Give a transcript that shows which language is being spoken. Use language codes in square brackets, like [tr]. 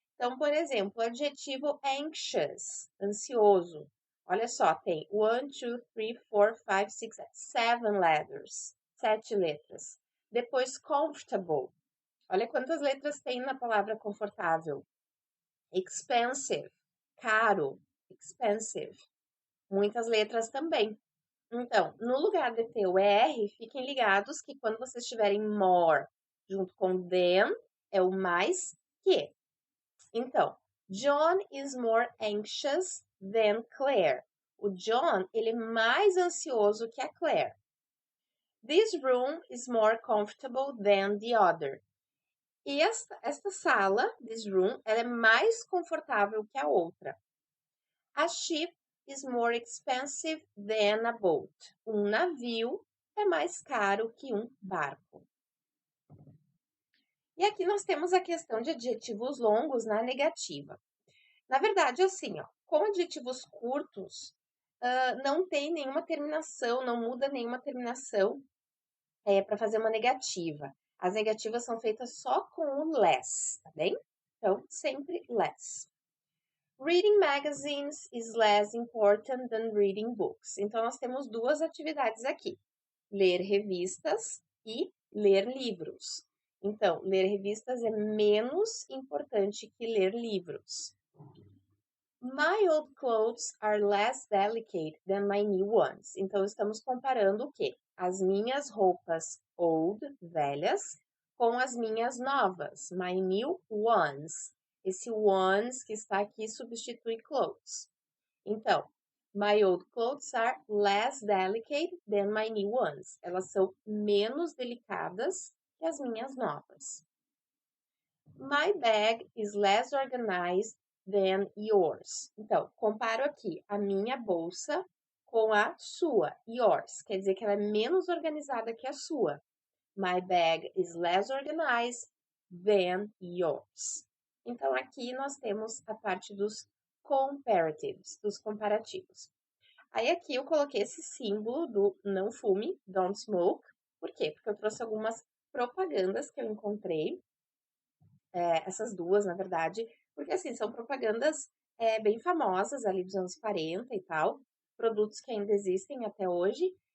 [pt] Então, por exemplo, o adjetivo anxious, ansioso. Olha só, tem 1, 2, 3, 4, 5, 6, 7 letters, 7 letras. Depois, comfortable. Olha quantas letras tem na palavra confortável. Expensive, caro, expensive. Muitas letras também. Então, no lugar de ter o ER, fiquem ligados que quando vocês tiverem more junto com than, é o mais que. [en] Então, John is more anxious than Claire. [pt] O John, ele é mais ansioso que a Claire. [en] This room is more comfortable than the other. [pt] E esta sala, [en] this room, [pt] ela é mais confortável que a outra. [en] A ship is more expensive than a boat. [pt] Um navio é mais caro que um barco. E aqui nós temos a questão de adjetivos longos na negativa. Na verdade, assim, ó, com adjetivos curtos, não tem nenhuma terminação, não muda nenhuma terminação para fazer uma negativa. As negativas são feitas só com o less, tá bem? Então, sempre less. [en] Reading magazines is less important than reading books. [pt] Então, nós temos duas atividades aqui. Ler revistas e ler livros. Então, ler revistas é menos importante que ler livros. [en] My old clothes are less delicate than my new ones. [pt] Então, estamos comparando o quê? As minhas roupas old, velhas, com as minhas novas, [en] my new ones. [pt] Esse ones que está aqui substitui clothes. [en] Então, my old clothes are less delicate than my new ones. [pt] Elas são menos delicadas que as minhas novas. [en] My bag is less organized than yours. [pt] Então, comparo aqui a minha bolsa com a sua, yours. Quer dizer que ela é menos organizada que a sua. [en] My bag is less organized than yours. [pt] Então, aqui nós temos a parte dos comparatives, dos comparativos. Aí, aqui eu coloquei esse símbolo do não fume, [en] don't smoke. [pt] Por quê? Porque eu trouxe algumas propagandas que eu encontrei. Essas duas, na verdade, porque, assim, são propagandas bem famosas ali dos anos 40 e tal, produtos que ainda existem até hoje.